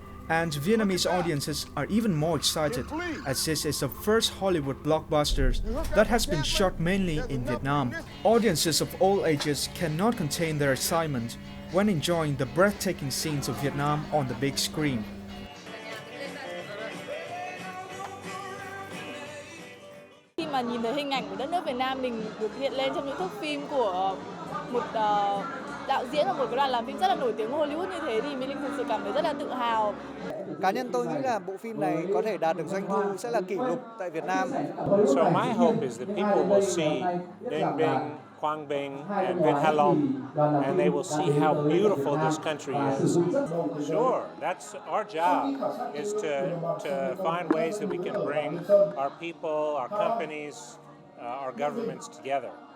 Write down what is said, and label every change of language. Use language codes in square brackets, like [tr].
[en] And Vietnamese audiences are even more excited, as this is the first Hollywood blockbuster that has been shot mainly in Vietnam. Audiences of all ages cannot contain their excitement when enjoying the breathtaking scenes of Vietnam on the big screen. [vi] Khi mà nhìn thấy hình ảnh của đất nước Việt Nam mình được hiện lên trong những thước phim của một đạo diễn và một cái đoàn làm phim rất là nổi tiếng Hollywood như thế thì Mỹ Linh thực sự cảm thấy rất là tự hào. Cá nhân tôi nghĩ là bộ phim này có thể đạt được doanh thu sẽ là kỷ lục tại Việt Nam. [en] So my hope is that people will see Ninh Bình, Quang Binh, and Vinh Ha Long, and they will see how beautiful this country is. Sure, that's our job, is to find ways that we can bring our people, our companies, our governments together.